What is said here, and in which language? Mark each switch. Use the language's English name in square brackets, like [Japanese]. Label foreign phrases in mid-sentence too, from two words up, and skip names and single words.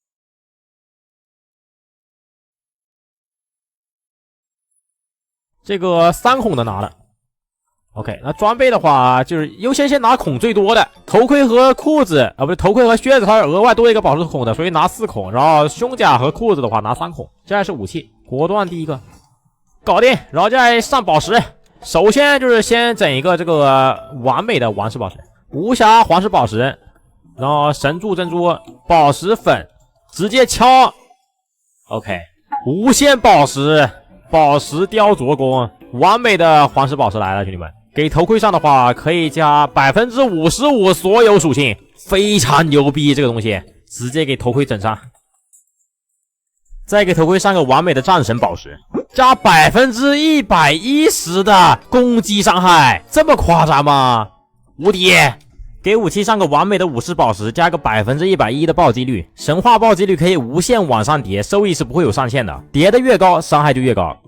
[Chinese] 這個3孔的拿了 ，OK， 那裝備的話就是優先拿孔最多的，頭盔和褲子啊，不是頭盔和靴子，它是額外多一個寶石孔的，所以拿4孔，然後胸甲和褲子的話拿3孔。接下來是武器，果斷第一個搞定，然後再上寶石。首先就是先整一個這個完美的王石寶石，無瑕皇石寶石，然後神柱珍珠寶石粉，直接敲。 OK，无限宝石，宝石雕琢工，完美的黄石宝石来了，兄弟们。给头盔上的话，可以加 55% 所有属性，非常牛逼这个東西，直接給頭盔整上。再給頭盔上個完美的戰神寶石，加 110% 的攻擊傷害，這麼誇張嗎？無敵！給武器上個完美的武士寶石，加個 110% 的暴擊率，神話暴擊率可以無限往上疊，收益是不會有上限的，疊的越高，傷害就越高。